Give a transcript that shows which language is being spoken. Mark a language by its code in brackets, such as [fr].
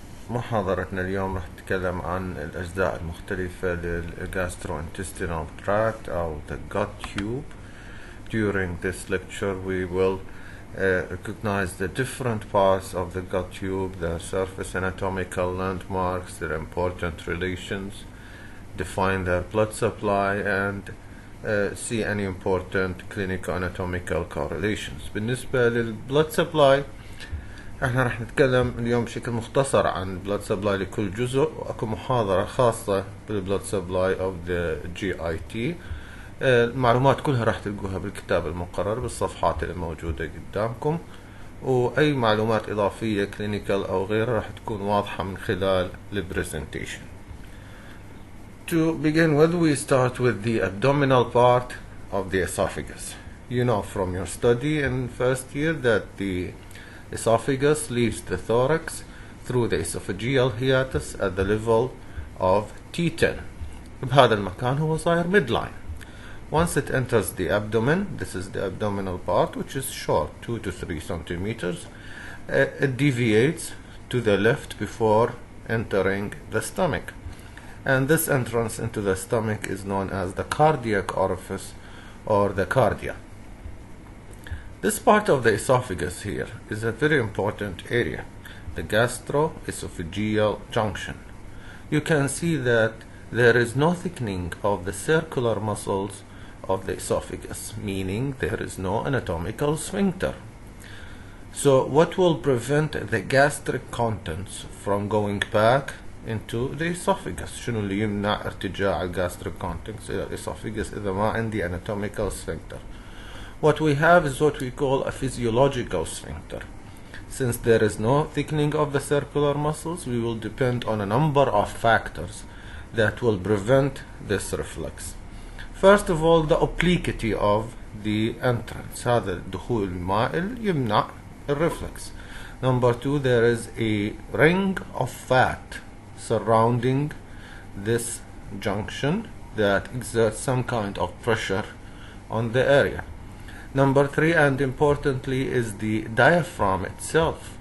[ar] محاضرتنا اليوم راح نتكلم عن الأجزاء المختلفة للgastrointestinal tract أو [en] the gut tube. During this lecture we will recognize the different parts of the gut tube, their surface anatomical landmarks, their important relations, define their blood supply, and see any important clinical anatomical correlations. [ar] بالنسبة للبلد supply احنا راح نتكلم اليوم بشكل مختصر عن blood supply لكل جزء، واكو محاضرة خاصة بالبلد [en] supply of the GIT. [ar] المعلومات كلها راح تلقوها بالكتاب المقرر بالصفحات اللي موجودة قدامكم، واي معلومات اضافية كلينيكال او غيرها راح تكون واضحة من خلال البرزنتيشن. [en] To begin with, we start with the abdominal part of the esophagus. You know from your study in first year that the esophagus leaves the thorax through the esophageal hiatus at the level of T10. [ar] بهذا المكان هو صاير midline. [en] Once it enters the abdomen, this is the abdominal part, which is short, 2 to 3 centimeters. It deviates to the left before entering the stomach. And this entrance into the stomach is known as the cardiac orifice or the cardia. This part of the esophagus here is a very important area, the gastro-esophageal junction. You can see that there is no thickening of the circular muscles of the esophagus, meaning there is no anatomical sphincter. So what will prevent the gastric contents from going back into the esophagus? [ar] شنو اللي يمنع ارتجاع gastric contents إلى الاسophagus إذا ما عندي anatomical sphincter? [en] What we have is what we call a physiological sphincter. Since there is no thickening of the circular muscles, we will depend on a number of factors that will prevent this reflex. First of all, the obliquity of the entrance. [ar] هذا الدخول المائل يمنع الرeflex. [en] Number two, there is a ring of fat surrounding this junction that exerts some kind of pressure on the area. Number three, and importantly, is the diaphragm itself.